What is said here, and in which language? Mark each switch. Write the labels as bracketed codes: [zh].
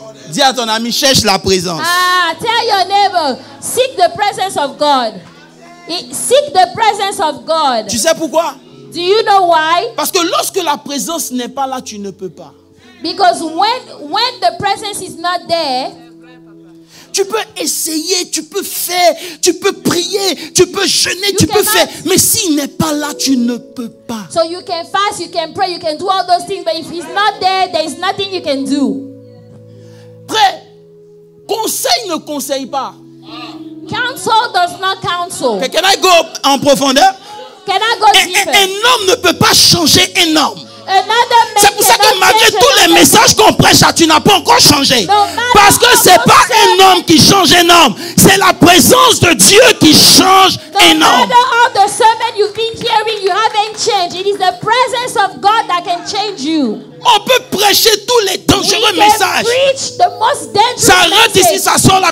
[fr] Dis à ton ami, cherche la présence. [en] Tell your neighbor, seek the presence of God. Seek the presence of God. [fr] Tu sais pourquoi? [en] Do you know why? [fr] Parce que lorsque la présence n'est pas là, tu ne peux pas. [en] Because when the presence is not there, [fr] Tu peux essayer, tu peux faire, tu peux prier, tu peux jeûner, tu peux [en] cannot- [fr] faire. Mais s'il n'est pas là, tu ne peux pas. [en] so you can fast, you can pray, you can do all those things, but if he's not there, there is nothing you can do. [fr] Frère, conseil ne conseille pas. [en] Counsel does not counsel. Can I go [fr] en profondeur? [en] Can I go deeper? [fr] Un homme ne peut pas changer un homme. C'est pour ça que malgré tous les messages qu'on prêche, tu n'as pas encore changé. Parce que c'est pas un homme qui change un homme. C'est la présence de Dieu qui change un homme. [en] The sermon you've been hearing, you haven't changed. It is the presence of God that can change you. [fr] On peut prêcher tous les dangereux messages. Ça rentre ici, ça sort là.